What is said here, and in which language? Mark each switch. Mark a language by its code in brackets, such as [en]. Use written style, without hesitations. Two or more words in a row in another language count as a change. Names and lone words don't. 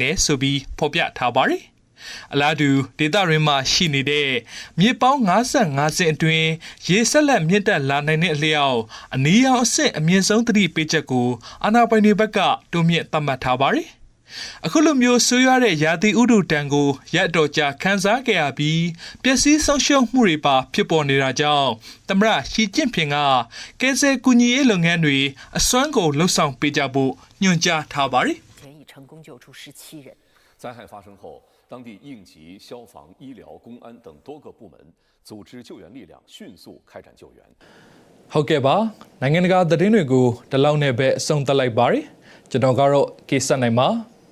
[my] တယ်ဆိုပြီးဖော်ပြထားပါတယ်။အလားတူဒေသရင်းမှာရှိနေတဲ့မြေပေါင်း55ဆင့်အတွင်းရေဆက်လက်မြင့်တက်လာနိုင်တဲ့အလျောက်အနီးအောင်အဆင့်အမြင့်ဆုံးသတိပေးချက်ကိုအာဏာပိုင်တွေဘက်ကတိုးမြင့်သတ်မှတ်ထားပါတယ်။အခုလိုမျိုးဆိုးရွားတဲ့ရာသီဥတုတန်ကိုရက်တော်ကြာခန်းစားခဲ့ရပြီးပျက်စီးဆုံးရှုံးမှုတွေပါဖြစ်ပေါ်နေတာကြောင့်သမ္မတရှီကျင့်ဖင်ကကယ်ဆယ်ကူညီရေးလုပ်ငန်းတွေအစွမ်းကုန်လှုပ်ဆောင်ပေးကြဖို့ညွှန်ကြားထားပါတယ် [zh] 前已成功救出17人。灾害发生后，当地应急、消防、医疗、公安等多个部门组织救援力量，迅速开展救援。 [my] ဟုတ်ကဲ့ပါနိုင်ငံတကာသတင်းတွေကိုဒီလောက်နဲ့ပဲအဆုံးသတ်လိုက်ပါရစေကျွန်တော်ကတော့ကေဆက်နိုင်ပါ